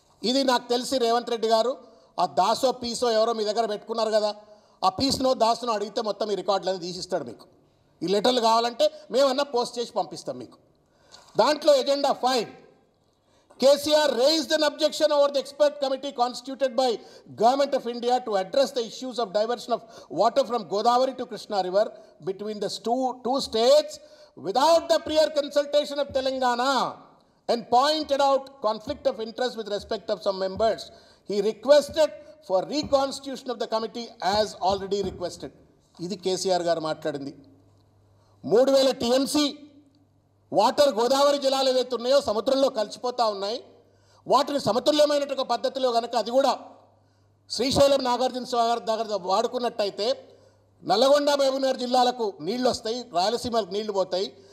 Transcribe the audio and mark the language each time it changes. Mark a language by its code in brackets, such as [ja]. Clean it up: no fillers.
[te] ఇది నాకు తెలిసి రేవంత్ రెడ్డి గారు ఆ దాసో పీసో ఎవరో మీ దగ్గర పెట్టుకున్నారు కదా, ఆ పీస్నో దాసునో అడిగితే మొత్తం ఈ రికార్డులన్నీ తీసిస్తాడు మీకు. ఈ లెటర్లు కావాలంటే మేమన్నా పోస్ట్ చేసి పంపిస్తాం మీకు. దాంట్లో agenda 5, KCR [en] raised an objection over the expert committee constituted by Government of India to address the issues of diversion of water from Godavari to Krishna River between the two states without the prior consultation of Telangana, and pointed out conflict of interest with respect of some members. He requested for reconstitution of the committee as already requested. [te] ఇది కేసీఆర్ గారు మాట్లాడింది. 3000 TMC water Godavari జలాలు ఏవైతే ఉన్నాయో సముద్రంలో కలిసిపోతూ ఉన్నాయి. వాటిని సమతుల్యమైనటువంటి పద్ధతిలో కనుక అది కూడా శ్రీశైలం నాగార్జున సాగర్ దగ్గర వాడుకున్నట్టయితే నల్లగొండ మహబూబ్నగర్ జిల్లాలకు నీళ్ళు వస్తాయి, రాయలసీమలకు నీళ్లు పోతాయి.